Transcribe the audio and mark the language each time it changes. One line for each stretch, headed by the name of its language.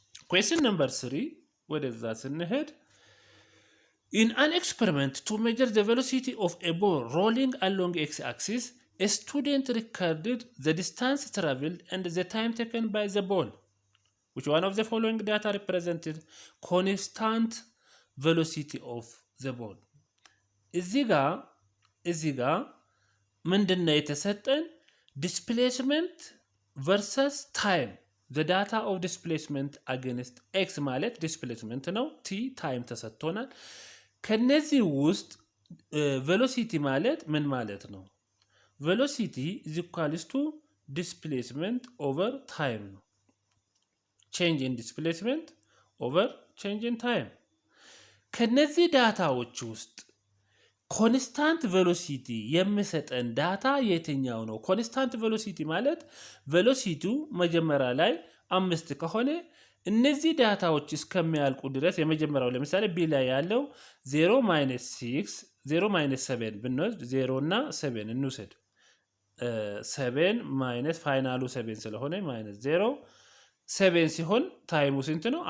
English: Question number 3
Amharic: ወደዛ ስንሄድ
English: in an experiment to measure the velocity of a ball rolling along x-axis, a student recorded the distance traveled and the time taken by the ball. Which one of the following data represented constant velocity of the ball?
Amharic: እዚህ ጋ ምንድነው የተሰጠን?
English: displacement versus time. The data of displacement against x
Amharic: ማለት displacement ነው። t time ተሰጥቶናል። ከነዚህ ውስጥ ቬሎሲቲ ማለት ምን ማለት ነው? ቬሎሲቲ
English: is equals to displacement over time
Amharic: ነው።
English: change in displacement over change in time።
Amharic: ከነዚህ ዳታዎች ውስጥ ኮንስታንት ቬሎሲቲ የሚሰጠን ዳታ የትኛው ነው? ኮንስታንት ቬሎሲቲ ማለት ቬሎሲቲው መጀመሪያ ላይ 5 ከሆነ እነዚህ ዳታዎች እስከሚያልቁ ድረስ የመጀመሪያው ለምሳሌ ቢ ላይ ያለው 0 - 7 ብንወስድ 0 እና 7 እንውሰድ። 7 ማይነስ ፋይናሉ 7 ስለሆነ -0 7 ሲሆን ታይሙ ስንት ነው?